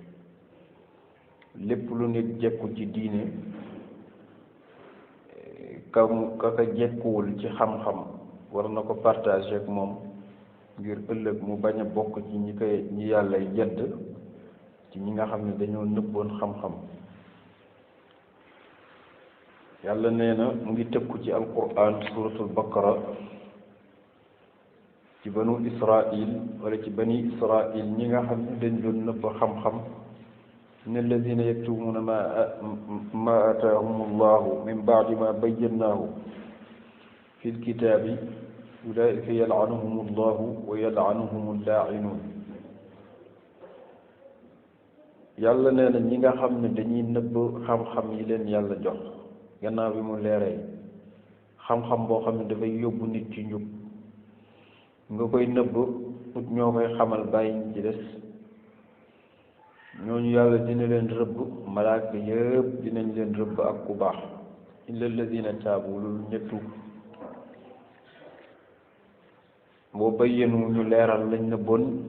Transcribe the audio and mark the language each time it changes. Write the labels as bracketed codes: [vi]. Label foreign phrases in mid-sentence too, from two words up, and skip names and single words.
[wo] lépp lu nit jekku ci diine ka ka jekkuwul ci xam-xam war na ko partager ak moom ngir ëllëg mu bañ a bokk ci ñi yàlla yedd ci ñi nga xam ne dañoo nëbboon xam-xam yàlla nee na mu ngi tëkku ci alquran suratul baqara ci banu israil wala ci bani israil ñi nga xam ne dañ doon nëbb xam-xam [ar] إن الذين يكتمون ما آتاهم الله من بعد ما بيناه في الكتاب أولئك يلعنهم الله ويلعنهم اللاعنون [wo] yàlla nee na ñi nga xam ne dañuy nëbb xam-xam yi leen yàlla jox gannaaw bi mu leeree xam-xam boo xam ne dafay yóbbu nit ci njub nga koy nëbb ut ñoo koy xamal bàyyi ñi ci des ñooñu yàlla dina leen rëbb malaaka yëpp dinañ leen rëbb ak ku baax [ar] إلا الذين تابوا [wo] loolu ñettu boo bayyanu ñu leeral lañ na bon